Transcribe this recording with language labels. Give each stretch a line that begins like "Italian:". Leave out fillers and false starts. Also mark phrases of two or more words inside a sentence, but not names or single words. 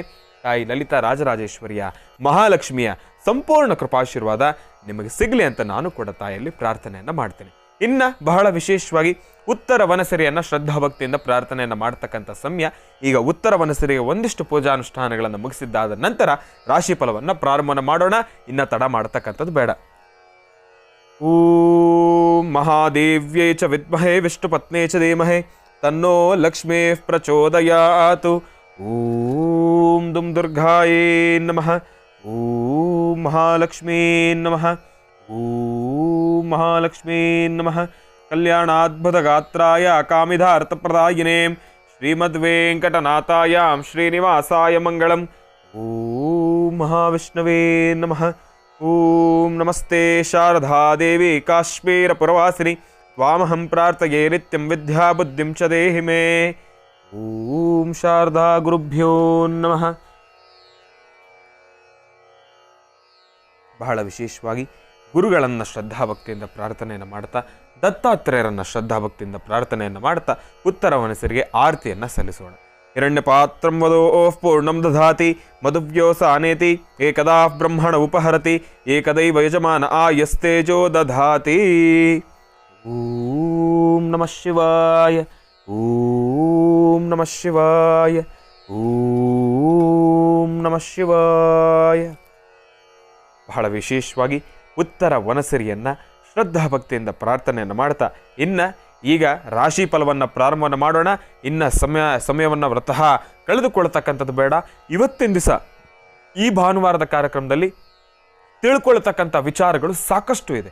Kannada: ತಾಯಿ ಲಲಿತಾ ರಾಜರಾಜೇಶ್ವರಿಯ ಮಹಾಲಕ್ಷ್ಮಿಯ ಸಂಪೂರ್ಣ ಕೃಪಾಶೀರ್ವಾದ ನಿಮಗೆ ಸಿಗಲಿ ಅಂತ ನಾನು ಕೂಡ ತಾಯಿಯಲ್ಲಿ ಪ್ರಾರ್ಥನೆಯನ್ನು ಮಾಡ್ತೇನೆ. ಇನ್ನು ಬಹಳ ವಿಶೇಷವಾಗಿ ಉತ್ತರ ವನಸರಿಯನ್ನು ಶ್ರದ್ಧಾಭಕ್ತಿಯಿಂದ ಪ್ರಾರ್ಥನೆಯನ್ನು ಮಾಡ್ತಕ್ಕಂಥ ಸಮಯ. ಈಗ ಉತ್ತರ ವನಸರಿಗೆ ಒಂದಿಷ್ಟು ಪೂಜಾನುಷ್ಠಾನಗಳನ್ನು ಮುಗಿಸಿದ್ದಾದ ನಂತರ ರಾಶಿ ಫಲವನ್ನು ಪ್ರಾರಂಭವನ್ನು ಮಾಡೋಣ. ಇನ್ನು ತಡ ಮಾಡತಕ್ಕಂಥದ್ದು ಬೇಡ.
Sanskrit: ಓಂ ಮಹಾದೇವ್ಯೈ ಚ ವಿದ್ಮಹೇ ವಿಷ್ಣುಪತ್ನೇ ಚ ಧೀಮಹಿ ತನ್ನೋ ಲಕ್ಷ್ಮೀ ಪ್ರಚೋದಯಾತು. ಓಂ ದುಂ ದುರ್ಗಾಯೇ ನಮಃ. ಓಂ ಮಹಾಲಕ್ಷ್ಮೀ ನಮಃ. ಓಂ ಮಹಾಲಕ್ಷ್ಮೀ ನಮಃ. ಕಲ್ಯಾಣಾದ್ಭುತ ಗಾತ್ರಾಯ ಕಾಮಿಧಾರ್ಥಪ್ರದಾಯಿನೇ ಶ್ರೀಮದ್ವೆಂಕಟನಾಥಾಯಾಂ ಶ್ರೀನಿವಾಸಾಯ ಮಂಗಳಂ. ಓಂ ಮಹಾವಿಷ್ಣವೇ ನಮಃ. ಓಂ ನಮಸ್ತೆ ಶಾರದಾದೇವಿ ಕಾಶ್ಮೀರಪುರವಾಸಿನಿ ತ್ವಾಮಹಂ ಪ್ರಾರ್ಥಯೇ ನಿತ್ಯಂ ವಿದ್ಯಾಬುದ್ಧಿಂ ಚ ದೇಹಿ ಮೇ. ಓಂ ಶಾರದಾ ಗುರುಭ್ಯೋ ನಮಃ.
Kannada: ಬಹಳ ವಿಶೇಷವಾಗಿ ಗುರುಗಳನ್ನು ಶ್ರದ್ಧಾಭಕ್ತಿಯಿಂದ ಪ್ರಾರ್ಥನೆಯನ್ನು ಮಾಡ್ತಾ, ದತ್ತಾತ್ರೇಯರನ್ನು ಶ್ರದ್ಧಾಭಕ್ತಿಯಿಂದ ಪ್ರಾರ್ಥನೆಯನ್ನು ಮಾಡ್ತಾ ಉತ್ತರ ವನಸರಿಗೆ ಆರತಿಯನ್ನು ಸಲ್ಲಿಸೋಣ.
Sanskrit: ಹಿರಣ್ಯಪಾತ್ರಂ ವದೋಃ ಪೂರ್ಣಂ ದಧಾತಿ ಮಧುವ್ಯೋಸ ಅನೇತಿ ಏಕದಾ ಬ್ರಹ್ಮಣ ಉಪಹರತಿ ಏಕದೈವ ಯಜಮಾನ ಆಯಸ್ತೇಜೋ ದಧಾತಿ. ಓಂ ನಮಃ ಶಿವಾಯ. ಓಂ ನಮಃ ಶಿವಾಯ. ಓಂ ನಮಃ ಶಿವಾಯ.
Kannada: ಬಹಳ ವಿಶೇಷವಾಗಿ ಉತ್ತರ ವನಸರಿಯನ್ನು ಶ್ರದ್ಧಾಭಕ್ತಿಯಿಂದ ಪ್ರಾರ್ಥನೆಯನ್ನು ಮಾಡ್ತಾ ಈಗ ರಾಶಿ ಫಲವನ್ನು ಪ್ರಾರಂಭವನ್ನು ಮಾಡೋಣ. ಇನ್ನು ಸಮಯವನ್ನು ವ್ರತಃ ಕಳೆದುಕೊಳ್ತಕ್ಕಂಥದ್ದು ಬೇಡ. ಇವತ್ತಿನ ದಿವಸ ಈ ಭಾನುವಾರದ ಕಾರ್ಯಕ್ರಮದಲ್ಲಿ ತಿಳ್ಕೊಳ್ತಕ್ಕಂಥ ವಿಚಾರಗಳು ಸಾಕಷ್ಟು ಇದೆ.